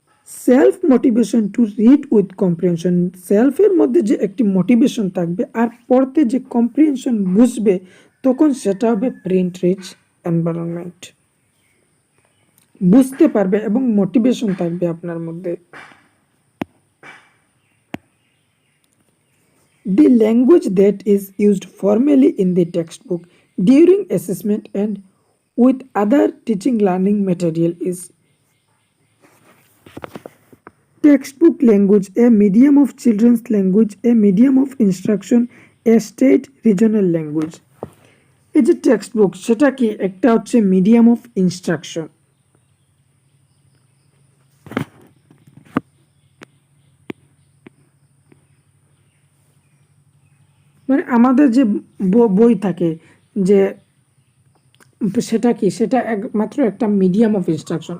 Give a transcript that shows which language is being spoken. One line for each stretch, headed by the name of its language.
English: self motivation to read with comprehension,
Bangla: সেলফের মধ্যে যে একটি মোটিভেশন থাকবে আর পড়তে যে কম্প্রিহেনশন বুঝবে তখন সেটা হবে প্রিন্ট রিচ এনভায়রনমেন্ট। বুঝতে পারবে এবং মোটিভেশন থাকবে আপনার মধ্যে।
English: The language that is used formally in the textbook during assessment and with other teaching learning material is textbook language, a medium of children's language, a medium of instruction, a state regional language.
Bangla: এই যে textbook সেটা কি, একটা হচ্ছে medium of instruction, মানে আমাদের যে বই থাকে যে সেটা কি, সেটা একমাত্র একটা মিডিয়াম অফ ইনস্ট্রাকশন।